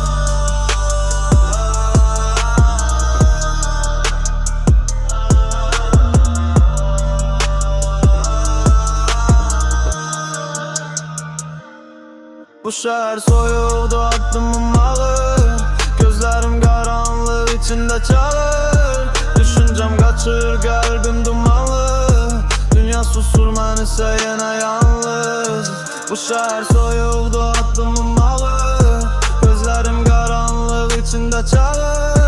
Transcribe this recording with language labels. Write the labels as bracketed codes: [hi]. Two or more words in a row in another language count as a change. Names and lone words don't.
[az] Bu şəhər soyuldu, addımım ağır, [tr] gözlerim karanlık içinde çağır. Düşüncem kaçır, kalbim dumanlı, dünya susur [az] mənsə yenə yalnız. Bu şəhər soyuldu, addımım ağır, [tr] gözlerim karanlık içinde çağır.